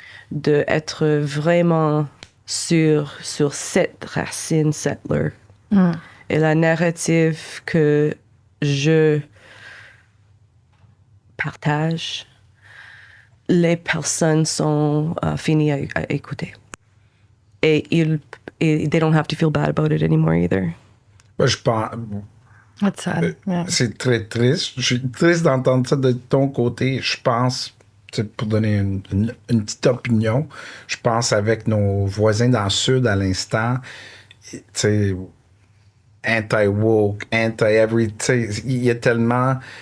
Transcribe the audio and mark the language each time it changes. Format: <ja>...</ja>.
<fr>D'être vraiment sur cette racine settler. Et la narrative que je partage, les personnes sont finies à écouter.</fr> <en>Et they don't have to feel bad about it anymore either.</en> <fr>Je pense...</fr> <en>That's sad. Yeah.</en> <fr>C'est très triste. Je suis triste d'entendre ça de ton côté. Je pense, pour donner une petite opinion, je pense avec nos voisins dans le Sud à l'instant, tu sais, anti-woke, anti-everything. Il y a tellement...</fr>